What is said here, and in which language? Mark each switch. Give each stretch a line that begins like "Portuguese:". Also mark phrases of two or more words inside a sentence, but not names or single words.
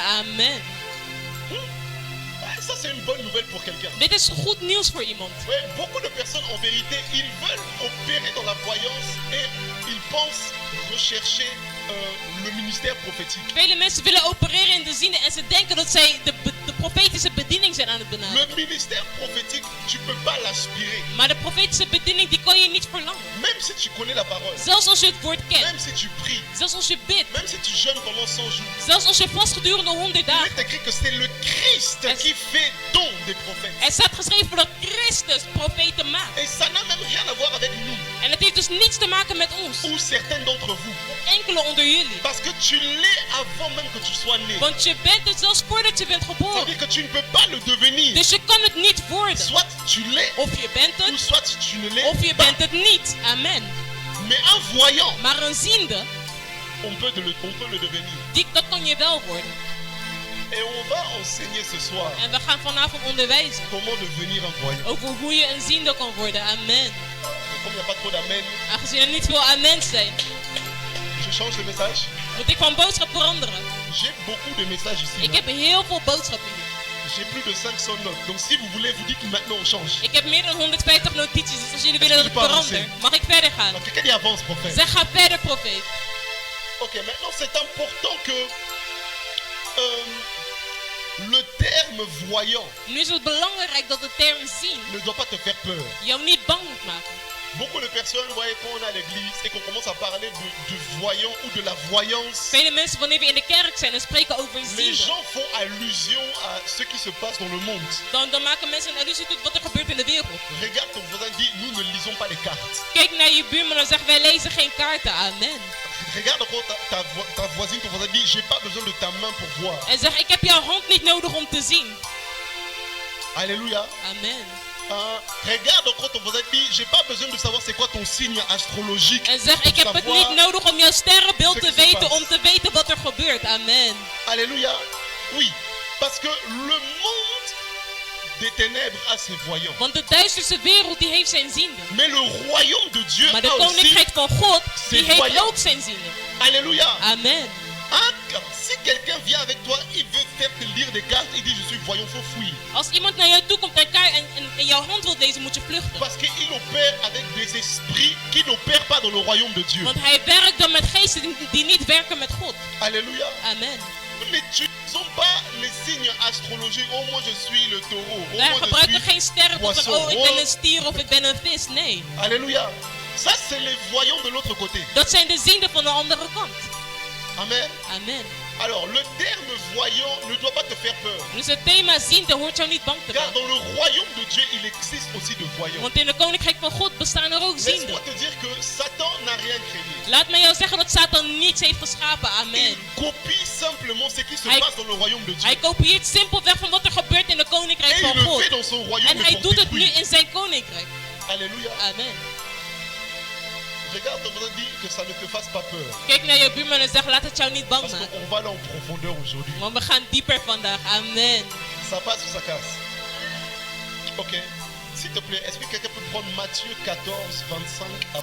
French: Amen. Ça c'est une bonne nouvelle pour quelqu'un.
Dutch: Dit is goed nieuws voor iemand.
French: Ouais, beaucoup de personnes en vérité, ils veulent opérer dans la voyance et ils pensent rechercher le ministère prophétique.
Dutch: Vele mensen willen opereren in de ziende en ze denken dat zij de profetische bediening zijn aan het benaderen.
French: Le ministère prophétique, tu peux pas l'aspirer.
Dutch: Maar de profetische bediening die kan je niet verlangen.
French: Même si tu connais la parole,
Dutch: Zelfs als je het woord kent.
French: même si tu pries,
Dutch: Zelfs als je bidt.
French: même si tu jeûnes pendant 100 jours.
Dutch: Zelfs als je vast gedurende 100
French: Il
Dutch: dagen.
French: est écrit que c'est le Christ qui fait don des prophètes.
Dutch: Er staat geschreven dat Christus profeten maakt.
French: Et ça n'a même rien à voir avec nous
Dutch: En het heeft dus niets te maken met ons.
French: ou certains d'entre vous.
Dutch: Enkele onder jullie.
French: Parce que tu l'es avant même que tu sois né.
Dutch: Want je bent het zelfs voordat je bent
French: Ça veut
Dutch: geboren.
French: dire que tu ne peux pas le devenir.
Dutch: Dus je kan het niet worden.
French: Soit tu l'es
Dutch: Of je bent
French: ou
Dutch: het,
French: soit tu ne l'es
Dutch: of je
French: pas.
Dutch: bent het niet.
French: Amen. Mais un voyant,
Dutch: Maar een ziende,
French: on peut le devenir.
Dutch: dat kan je wel worden.
French: Et on va enseigner ce soir
Dutch: En we gaan vanavond onderwijzen
French: comment devenir un voyant.
Dutch: over hoe je een ziende kan worden.
French: Amen. Comme il n'y a pas trop d'amen,
Dutch: Aangezien er niet veel amen zijn,
French: je change de message.
Dutch: moet ik van boodschap veranderen.
French: J'ai beaucoup de messages ici.
Dutch: Ik heb heel veel boodschappen hier.
French: J'ai plus de 500 notes. Donc si vous voulez, vous dites que maintenant on change.
Dutch: Ik heb meer dan 150 notities, dus als jullie willen dat ik
French: je peux
Dutch: verander,
French: avancer?
Dutch: mag ik verder gaan.
French: Donc quelqu'un dit avance, prophète.
Dutch: Zeg, ga verder, profeet.
French: Ok, maintenant c'est important que le terme voyant
Dutch: Nu is het belangrijk dat de term zien
French: ne doit pas te faire peur.
Dutch: jou niet bang moet maken.
French: Beaucoup de personnes, voyez, quand on est à l'église et qu'on commence à parler du voyant ou de la voyance,
Dutch: Vele mensen, wanneer we in de kerk zijn en spreken over
French: les
Dutch: zien,
French: gens font allusion à ce qui se passe dans le monde.
Dutch: dan maken mensen een allusie tot wat er gebeurt in de wereld.
French: Regarde ton voisin, dit, nous ne lisons pas les cartes.
Dutch: Kijk naar je buurman en zeg, wij lezen geen kaarten.
French: Amen. Regarde encore ta voisine, ton voisin dit, j'ai pas besoin de ta main pour voir.
Dutch: En zeg, ik heb jouw hand niet nodig om te zien.
French: Alléluia. Amen. Regarde encore ton voisin, dit, j'ai pas besoin de savoir c'est quoi ton signe astrologique.
Dutch: En zeg, ik heb het niet nodig om jouw sterrenbeeld te weten, om te weten wat er gebeurt.
French: Amen. Alléluia. Oui, parce que le monde des ténèbres a ses voyants.
Dutch: Want de duisterste wereld die heeft zijn ziende.
French: Mais le royaume de Dieu
Dutch: Maar de
French: a aussi.
Dutch: koninkrijk van God, die zijn heeft
French: voyant.
Dutch: ook zijn ziende.
French: Alléluia. Amen. Un Si quelqu'un vient avec toi, il veut faire te lire des cartes, il dit je suis voyant, faut fuir.
Dutch: Als iemand naar jou toe komt en kaart en jouw hand wil lezen, moet je vluchten.
French: Parce qu'il opère avec des esprits qui n'opèrent pas dans le royaume de Dieu.
Dutch: Want hij werkt dan met geesten die niet werken met God.
French: Alléluia. Amen. Nous n'utilisons pas les signes astrologiques. Oh, moi je suis le taureau. Oh,
Dutch: Wij
French: moi
Dutch: gebruiken
French: je
Dutch: geen
French: suis
Dutch: sterren of van,
French: poisson.
Dutch: oh, ik ben een stier of ik ben een vis. Nee.
French: Alléluia. Ça, c'est les voyants de l'autre côté.
Dutch: Dat zijn de zienden van de andere kant.
French: Amen. Amen. Alors, le terme voyant ne doit pas te faire peur.
Dutch: Dus het thema ziende hoort jou niet bang te
French: Car
Dutch: maken.
French: dans le royaume de Dieu, il existe aussi de voyants.
Dutch: Want in het koninkrijk van God bestaan er ook zienden.
French: Laisse-moi te dire que Satan n'a rien créé.
Dutch: Laat mij jou zeggen dat Satan niets heeft geschapen.
French: Il Amen. copie simplement ce qui se
Dutch: Hij-
French: passe dans le royaume de Dieu.
Dutch: Hij kopieert simpelweg van wat er gebeurt in het koninkrijk
French: Et il
Dutch: van
French: le
Dutch: God.
French: fait dans son royaume
Dutch: En hij
French: pour
Dutch: doet het nu
French: détruire.
Dutch: in zijn koninkrijk.
French: Alléluia. Amen. Regarde, on a dit que ça ne te fasse pas peur.
Dutch: Kijk naar je buurman en zeg laat het jou niet bang
French: Parce
Dutch: maken.
French: qu'on va aller en profondeur aujourd'hui.
Dutch: Want we gaan dieper vandaag.
French: Amen. Ça passe ou ça casse? Ok. S'il te plaît, est-ce que quelqu'un peut prendre Matthieu 14, 25 à 9?